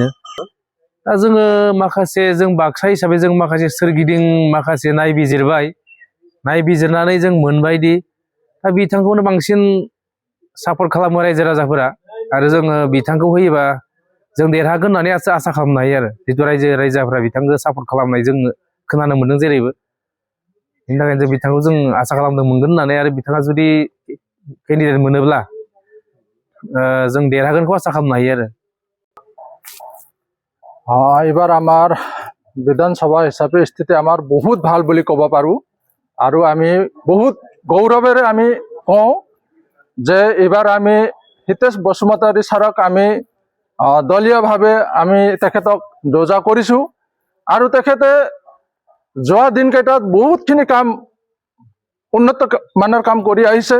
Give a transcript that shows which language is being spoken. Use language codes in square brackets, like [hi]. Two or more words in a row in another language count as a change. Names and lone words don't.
[brx] दा जोङो जों बाक्सा हिसाबै जों माखासे सोरगिदिं माखासे नायबिजिरनानै जों मोनबायदि दा बिथांखौनो बांसिन सापर्ट खालामो रायजो राजाफोरा, आरो जोङो बिथांखौ होयोबा जों देरहागोन होननानै आसा खालामनो हायो आरो। जितु रायजो राजाफोरा बिथांखौ सापर्ट खालामनाय जों खोनानो मोनदों जेरैबो। बेनि थाखायनो जों बिथांखौ जों आसा खालामदों मोनगोन होननानै, आरो बिथाङा जुदि केन्डिडेट मोनोब्ला जों देरहागोनखौ आसा खालामनो हायो आरो। [as] এবাৰ আমাৰ বিধানসভা হিচাপে স্থিতি আমাৰ বহুত ভাল বুলি ক'ব পাৰোঁ, আৰু আমি বহুত গৌৰৱেৰে আমি কওঁ যে এইবাৰ আমি হিতেশ বসুমতাৰী ছাৰক আমি দলীয়ভাৱে আমি তেখেতক দৰ্জা কৰিছোঁ, আৰু তেখেতে যোৱা দিনকেইটাত বহুতখিনি কাম উন্নত মানৰ কাম কৰি আহিছে।